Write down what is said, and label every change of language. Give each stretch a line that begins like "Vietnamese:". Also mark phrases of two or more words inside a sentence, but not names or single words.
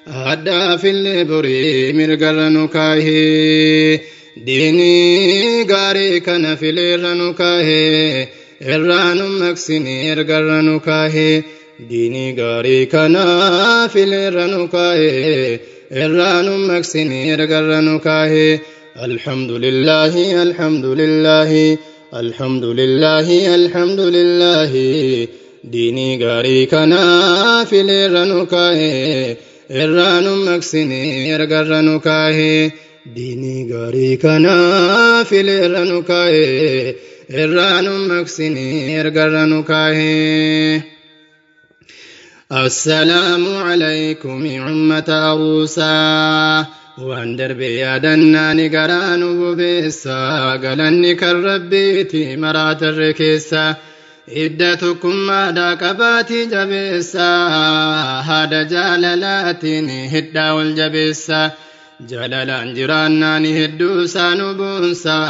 Oromo: Addaa fillee borii mirgarra nu kaahee. Diinii gaarii kana fileerra nu kaahee. Irraa nu maqsine ergarra nu kaahee. Diinii gaarii kana fileerra nu kaa'e, irraa nu maqsine ergarra nu kaa'e.
Arabic: الحمد لله، الحمد لله، الحمد لله، الحمد لله.
Oromo: Diinii gaarii kana fileerra nu kaa'e, irraa nu maqsine ergarra nu kaa'e. Diinii gaarii kana fileerra nu kaa'e, irraa nu maqsine ergarra nu kaa'e.
Arabic: السلام عليكم أمة أروسا.
Oromo: Waan darbe yaadannaa ni garaa nu bobeessa. Galanni kan Rabbiiti maraa tarre keessa. Hidda tokkummaadhaa qabaatii jabeessa. Haada jaalalaatiin hidhaa ol jabeessa. Jaalalaan jiraannaan hedduu isaa nu boonsa.